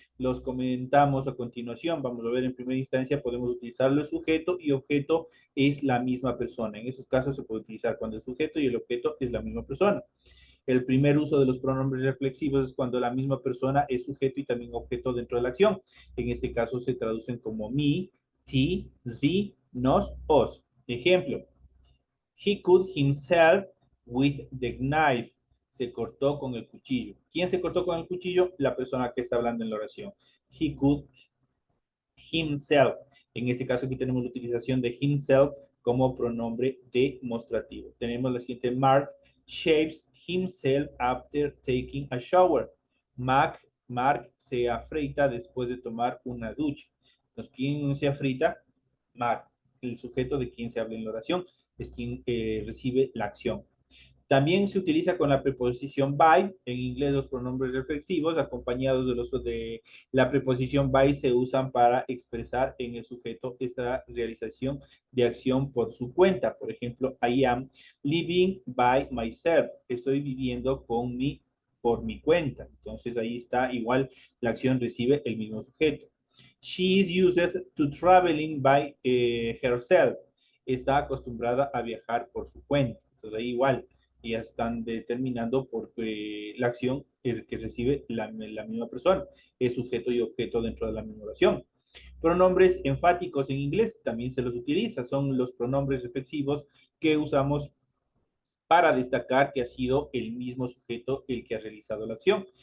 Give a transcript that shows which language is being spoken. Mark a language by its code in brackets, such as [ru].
[es] Los comentamos a continuación. Vamos a ver, en primera instancia podemos utilizarlo el sujeto y objeto es la misma persona. En esos casos se puede utilizar cuando el sujeto y el objeto es la misma persona. El primer uso de los pronombres reflexivos es cuando la misma persona es sujeto y también objeto dentro de la acción. En este caso se traducen como me, ti, sie, nos, os. [en] Ejemplo, he cut himself with the knife. [es] Se cortó con el cuchillo. ¿Quién se cortó con el cuchillo? La persona que está hablando en la oración. [en] He cut himself. [es] En este caso aquí tenemos la utilización de himself como pronombre demostrativo. Tenemos la siguiente, [en] Mark shaves himself after taking a shower. [es] Mark se afeita después de tomar una ducha. Entonces, ¿quién se afeita? Mark, el sujeto de quien se habla en la oración, es quien recibe la acción. También se utiliza con la preposición by, en inglés los pronombres reflexivos acompañados del uso de la preposición by se usan para expresar en el sujeto esta realización de acción por su cuenta. Por ejemplo, [en] I am living by myself. [es] Estoy viviendo por mi cuenta. Entonces ahí está, igual la acción recibe el mismo sujeto. [en] She is used to traveling by herself. [es] Está acostumbrada a viajar por su cuenta. Entonces ahí igual ya están determinando porque la acción que recibe la misma persona es sujeto y objeto dentro de la misma oración. Pronombres enfáticos en inglés también se los utiliza, son los pronombres reflexivos que usamos para destacar que ha sido el mismo sujeto el que ha realizado la acción.